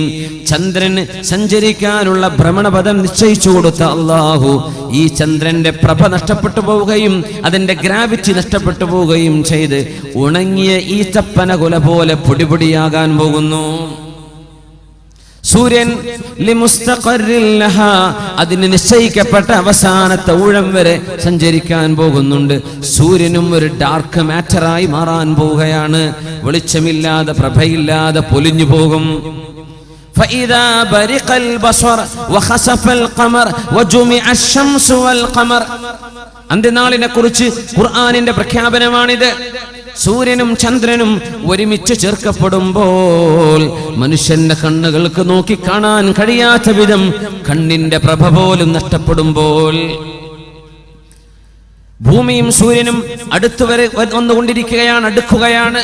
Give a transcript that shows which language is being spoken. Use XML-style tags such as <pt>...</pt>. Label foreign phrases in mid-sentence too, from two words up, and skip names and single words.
<ml>ചന്ദ്രന് സഞ്ചരിക്കാനുള്ള ഭ്രമണപഥം നിശ്ചയിച്ചു കൊടുത്ത അല്ലാഹു ഈ ചന്ദ്രന്റെ പ്രഭ നഷ്ടപ്പെട്ടു പോവുകയും അതിന്റെ ഗ്രാവിറ്റി നഷ്ടപ്പെട്ടു പോവുകയും ചെയ്ത് ഉണങ്ങിയ ഈത്തപ്പന കുല പോലെ പൊടിപൊടിയാകാൻ പോകുന്നു. സൂര്യൻ അതിന് നിശ്ചയിക്കപ്പെട്ട അവസാനത്തെ ഊഴം വരെ സഞ്ചരിക്കാൻ പോകുന്നുണ്ട്. സൂര്യനും ഒരു</ml> <en>dark matter</en> <ml>മാറാൻ പോവുകയാണ്. വെളിച്ചമില്ലാതെ പ്രഭയില്ലാതെ പൊലിഞ്ഞു പോകും.</ml> <ar>فإذا برق البصر وخسف القمر وجمع الشمس والقمر.</ar> <ml>അന്ത്യനാളിനെ കുറിച്ച് ഖുർആനിന്റെ പ്രഖ്യാപനമാണിത്. സൂര്യനും ചന്ദ്രനും ഒരുമിച്ച് ചേർക്കപ്പെടുമ്പോൾ മനുഷ്യന്റെ കണ്ണുകൾക്ക് നോക്കി കാണാൻ കഴിയാത്ത വിധം കണ്ണിന്റെ പ്രഭ പോലും നഷ്ടപ്പെടുമ്പോൾ ഭൂമിയും സൂര്യനും അടുത്തു വരെ വന്നുകൊണ്ടിരിക്കുകയാണ്, അടുക്കുകയാണ്.</ml>